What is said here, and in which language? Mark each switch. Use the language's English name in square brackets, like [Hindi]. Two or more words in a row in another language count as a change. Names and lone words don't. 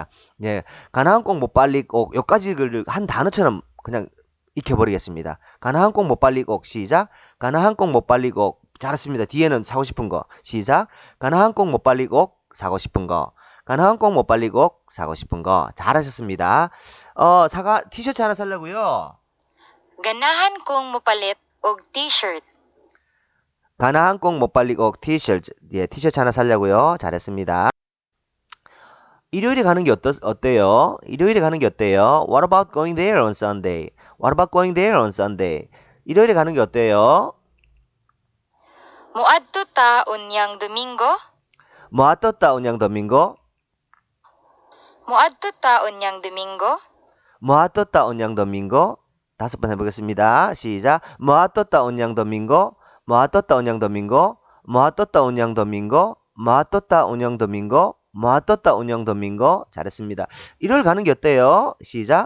[Korean] 예, [Cebuano] ganahan kong mupalit og [Korean] 여기까지 한 단어처럼 그냥 익혀버리겠습니다. [Cebuano] ganahan kong mupalit og [Korean] 시작. [Cebuano] ganahan kong mupalit og [Korean] 잘했습니다. 뒤에는 사고 싶은 거 시작. [Cebuano] ganahan kong mupalit og [Korean] 사고 싶은 거. [Cebuano] ganahan kong mupalit og [Korean] 사고 싶은 거 잘하셨습니다. 사과 티셔츠 하나 살려고요. [Cebuano] Ganahan kong mupalit og t-shirt. ganahan kong mupalit og t-shirt [Korean] 예, 티셔츠 하나 살려고요. 잘했습니다. 일요일에 가는 게 어때요? 일요일에 가는 게 어때요? [English] What about going there on Sunday? What about going there on Sunday? [Korean] 일요일에 가는 게 어때요? [Cebuano] Muadto ta unyang Domingo? Muadto ta unyang Domingo? Muadto ta unyang Domingo? Muadto ta unyang Domingo? [Korean] 다섯 번 해보겠습니다. 시작. [Cebuano] Muadto ta unyang Domingo? Muadto ta unyang Domingo? Muadto ta unyang Domingo? Muadto ta unyang Domingo? Muadto ta unyang Domingo? [Korean] 잘했습니다. 일요일 가는 게 어때요? 시작.